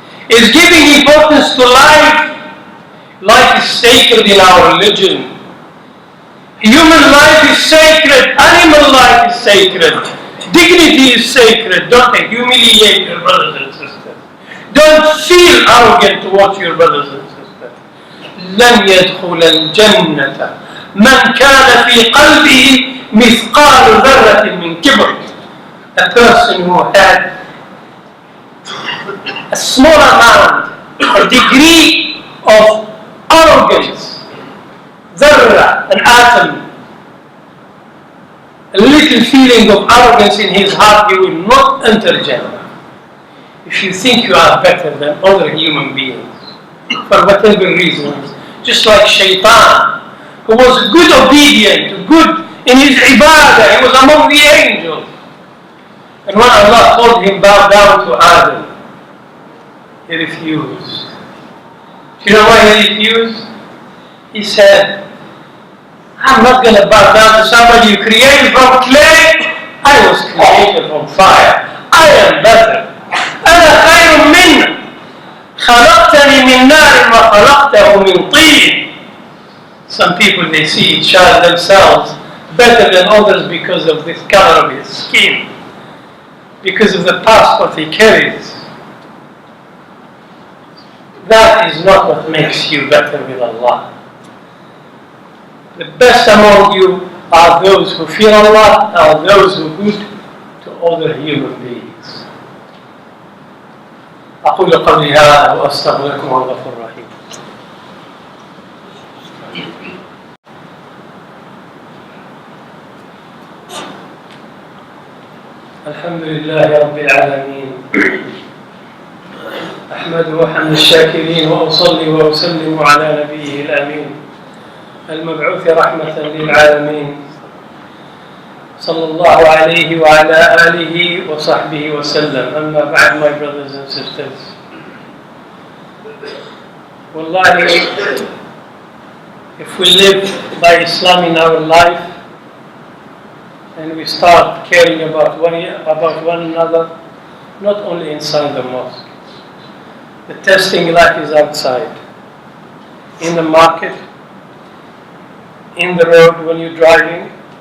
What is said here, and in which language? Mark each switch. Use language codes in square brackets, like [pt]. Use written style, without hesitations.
[en] It's giving importance to life. Life is sacred in our religion. Human life is sacred. Animal life is sacred. Dignity is sacred. Don't humiliate your brothers and sisters. Don't feel arrogant towards your brothers and sisters. [ar] لن يدخل الجنة من كان في قلبه مثقال ذرة من كبر. [en] A person who had a small amount, a degree of arrogance, ذرة, an atom, a little feeling of arrogance in his heart, he will not enter Jannah. If you think you are better than other human beings, for whatever reasons, just like Shaitan, who was good obedient, good in his ibadah, he was among the angels. And when Allah told him bow down to Adam, he refused. Do you know why he refused? He said, I'm not going to bow down to somebody you created from clay. I was created from fire. I am better. [ar] أنا خير منك. خلقتني من نار وخلقته من طين. [en] Some people, they see each other themselves better than others because of the color of his skin, because of the passport he carries. That is not what makes you better with Allah. The best among you are those who fear Allah, are those who are good to other human beings. [ar] أقول قولي هذا وأستغفركم الله الغفور الرحيم. الحمد لله رب العالمين. أحمده حمد الشاكرين وأصلي وأسلم على نبيه الأمين المبعوث رحمة للعالمين صلى الله عليه وعلى آله وصحبه وسلم. أما بعد, [en] my brothers and sisters, Wallahi, if we live by Islam in our life and we start caring about one another, not only inside the mosque, the testing life is outside, in the market, in the road when you're driving.